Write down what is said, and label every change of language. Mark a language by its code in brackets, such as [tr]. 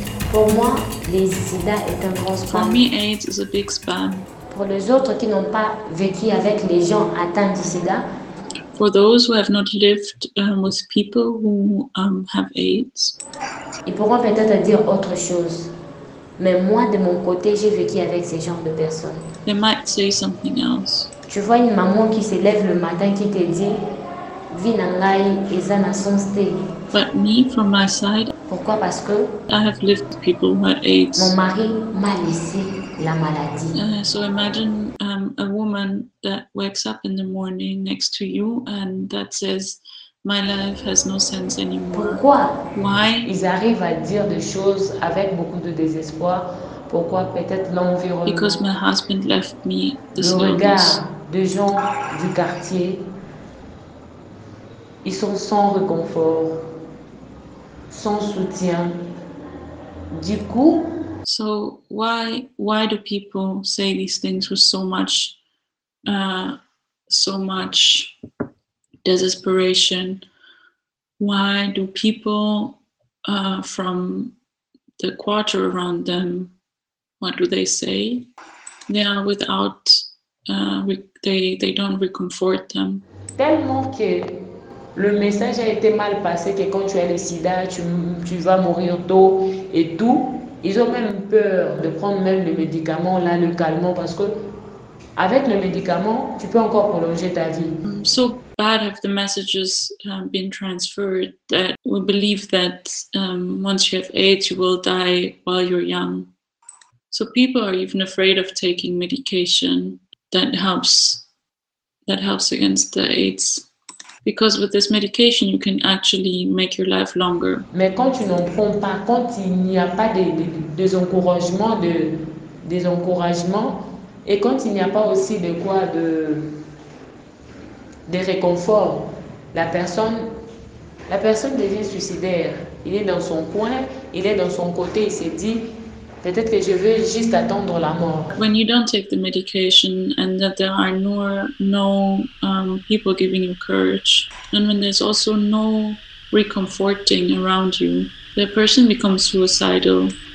[fr] Pour moi, les SIDA est un gros spam. [en] For me, AIDS is a big spam. [fr] Pour les autres qui n'ont pas vécu avec les gens atteints du SIDA. [en] For those who have not lived with people who have AIDS. [fr] Ils pourront peut-être dire autre chose. Mais moi, de mon côté, j'ai vécu avec ces genres de personnes. [en] They might say something else. [fr] Tu vois une maman qui se lève le matin qui te dit Vinangai Ezana Sonste. [en] But me, from my side, [fr] pourquoi? Parce que [en] I have lived people who had AIDS. [fr] Mon mari m'a laissé la maladie. [en] So imagine a woman that wakes up in the morning next to you and that says, my life has no sense anymore. [fr] Pourquoi? [en] Why? [fr] Ils arrivent à dire des choses avec beaucoup de désespoir. Pourquoi? Peut-être l'environnement. [en] Because my husband left me this illness. [fr] Le regard des gens du quartier. Ils sont sans réconfort, sans soutien. Du coup, [en] so why do people say these things with so much desperation? Why do people from the quarter around them, what do they say? They are without they don't reconfort them. [fr] Tellement que le message a été mal passé que quand tu as le sida, tu vas mourir tôt et tout. Ils ont même peur de prendre même le médicament, là, le calmant, parce que avec le médicament, tu peux encore prolonger ta vie. [en] So bad have the messages been transferred that we believe that once you have AIDS, you will die while you're young. So people are even afraid of taking medication that helps against the AIDS. Because with this medication, you can actually make your life longer. [fr] Mais quand tu n'en prends pas, quand il n'y a pas des encouragements, et quand il n'y a pas aussi de quoi de réconfort, la personne devient suicidaire. Il est dans son coin, il est dans son côté, il s'est dit, peut-être que je veux juste attendre la mort. [en] When you don't take the medication and that there are no people giving you courage, and when there's also no reconforting around you, the person becomes suicidal.